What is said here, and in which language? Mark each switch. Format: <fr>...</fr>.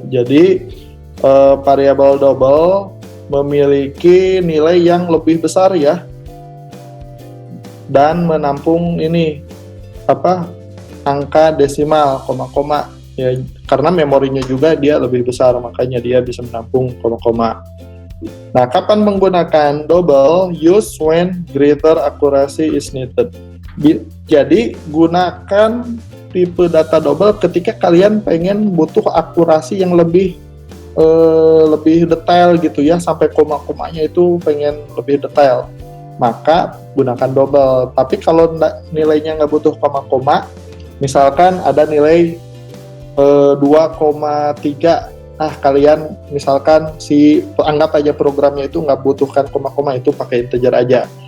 <id>Jadi variable double memiliki nilai yang lebih besar ya, dan menampung ini angka desimal, koma-koma ya, karena memorinya juga dia lebih besar, makanya dia bisa menampung koma-koma. Nah, kapan menggunakan double?</id> <en>Use when greater accuracy is needed.</en> <id>Jadi gunakan tipe data double ketika kalian pengen butuh akurasi yang lebih detail gitu ya, sampai koma-komanya itu pengen lebih detail, maka gunakan double. Tapi kalau nilainya nggak butuh koma-koma, misalkan ada nilai 2,3, kalian misalkan anggap aja programnya itu nggak butuhkan koma-koma, itu pakai integer aja.</id>